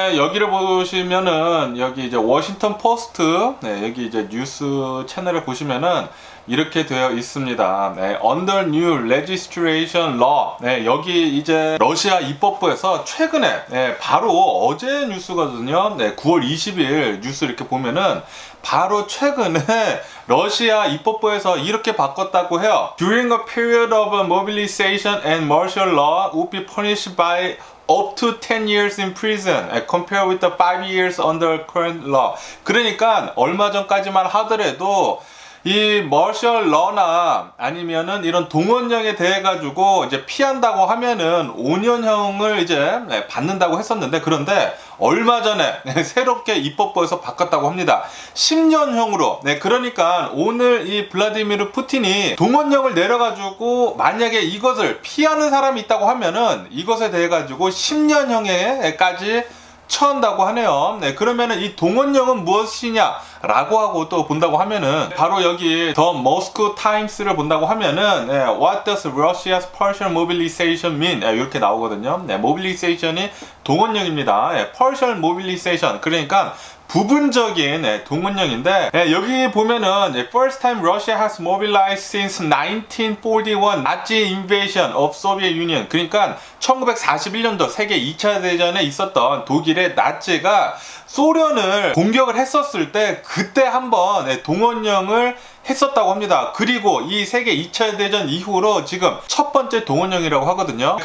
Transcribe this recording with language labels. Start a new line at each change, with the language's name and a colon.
Korean: 여기를 보시면은 여기 이제 워싱턴 포스트, 여기 이제 뉴스 채널을 보시면은 이렇게 되어 있습니다.
English: Under New Legislation Law.
Korean: 여기 이제 러시아 입법부에서 최근에, 바로 어제 뉴스거든요. 9월 20일 뉴스 이렇게 보면은 바로 최근에 러시아 입법부에서 이렇게 바꿨다고 해요.
English: During a period of mobilization and martial law would be punished by up to 10 years in prison compared with the 5 years under current law.
Korean: 그러니까 얼마 전까지만 하더라도 이 머셜 러나 아니면은 이런 동원령에 대해 가지고 이제 피한다고 하면은 5년형을 이제 받는다고 했었는데, 그런데 얼마 전에 새롭게 입법부에서 바꿨다고 합니다. 10년형으로. 그러니까 오늘 이 블라디미르 푸틴이 동원령을 내려가지고 만약에 이것을 피하는 사람이 있다고 하면은 이것에 대해 가지고 10년형에까지 처한다고 하네요. 그러면은 이 동원령은 무엇이냐 라고 하고 또 본다고 하면은 바로 여기 더 모스코 타임스를 본다고 하면은
English: What does Russia's partial mobilization mean?
Korean: 이렇게 나오거든요. mobilization이 동원령입니다. partial mobilization, 그러니까 부분적인 동원령인데, 여기 보면은
English: First time Russia has mobilized since 1941 Nazi invasion of Soviet Union.
Korean: 그러니까 1941년도 세계 2차 대전에 있었던 독일의 나치가 소련을 공격을 했었을 때 그때 한번 동원령을 했었다고 합니다. 그리고 이 세계 2차 대전 이후로 지금 첫 번째 동원령이라고 하거든요.